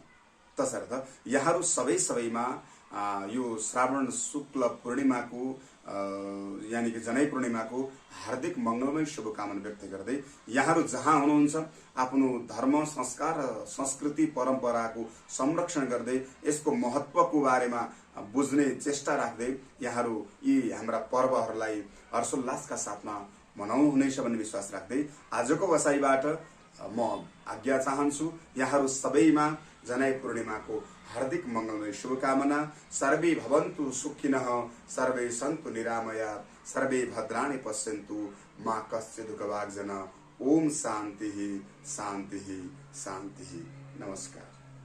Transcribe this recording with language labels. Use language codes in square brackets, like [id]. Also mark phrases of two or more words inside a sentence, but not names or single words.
[ne] तसर्थ यहाँहरू सबैमा यो श्रावण शुक्ल पूर्णिमाको यानी कि जनै पूर्णिमाको हार्दिक मंगलमय शुभकामना व्यक्त गर्दै यहाँहरू जहाँ हुनुहुन्छ आफ्नो धर्म संस्कार र संस्कृति परम्पराको संरक्षण गर्दै यसको महत्वको बारेमा बुझ्ने चेष्टा राख्दै यहाँहरू यी हाम्रा पर्वहरूलाई हर्षोल्लासका साथमा मनाउनुहुनेछ भन्ने विश्वास राख्दै आजको बसाइबाट म आज्ञा चाहन्छु। यहाँहरू सबैमा जनै पूर्णिमाको हार्दिक मंगलमय शुभकामना। [sa] सर्वे भवन्तु सुखिनः, सर्वे सन्तु निरामया, सर्वे भद्राणि पश्यन्तु, मा कश्चित् दुःखभाग् जना। ओम शान्तिः शान्तिः शान्तिः। [ne] नमस्कार।